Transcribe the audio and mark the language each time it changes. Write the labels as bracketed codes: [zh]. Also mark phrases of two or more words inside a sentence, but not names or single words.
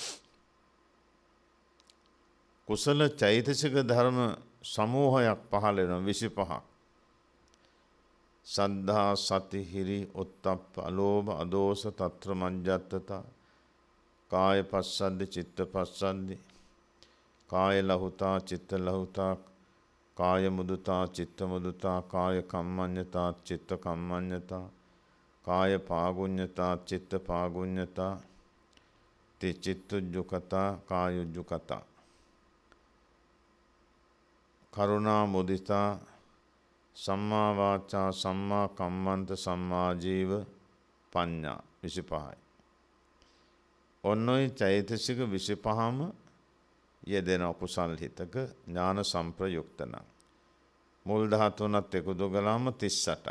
[si] කුසල චෛතසික ධර්ම සමූහයක් පහළ වෙනවා 25ක්. [pi] සද්ධා, සති, හිරි, ඔත්තප්ප, අලෝභ, අදෝස, තත්‍ර මඤ්ඤත්තතා, කාය පස්සද්ධි, චිත්ත පස්සද්ධි, කාය ලහුතා, චිත්ත ලහුතා, කාය මුදුතා, චිත්ත මුදුතා, කාය කම්මඤ්ඤතා, චිත්ත කම්මඤ්ඤතා, කාය පාගුඤ්ඤතා, චිත්ත පාගුඤ්ඤතා, චිත්තුජ්ජුකතා, කායුජ්ජුකතා, කරුණා මුදිතා, සම්මා වාචා, සම්මා කම්මන්ත, සම්මා ජීව, පඤ්ඤා 25යි. [si] ඔන්නෝයි චෛතසික 25ම යෙදෙන කුසල් හිතක ඥාන සම්ප්‍රයුක්ත නම් මුල් 13ත් එකතු කළාම 38යි.